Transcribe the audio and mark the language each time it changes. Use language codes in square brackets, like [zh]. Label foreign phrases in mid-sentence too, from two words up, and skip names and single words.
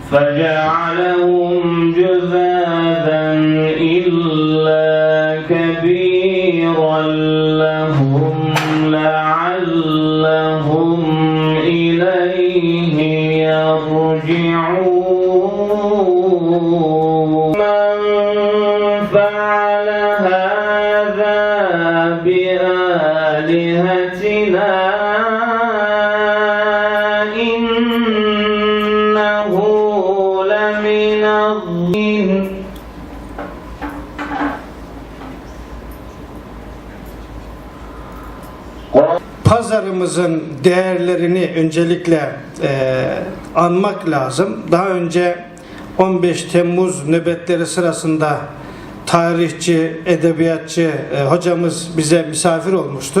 [ar] فجعلهم جذاذا إلا كبيرا لهم لعلهم إليه يرجعون من فعل هذا بآلهتنا إنه لمن الظالمين. [tr] Pazarımızın değerlerini öncelikle anmak lazım. Daha önce 15 Temmuz nöbetleri sırasında tarihçi, edebiyatçı hocamız bize misafir olmuştu.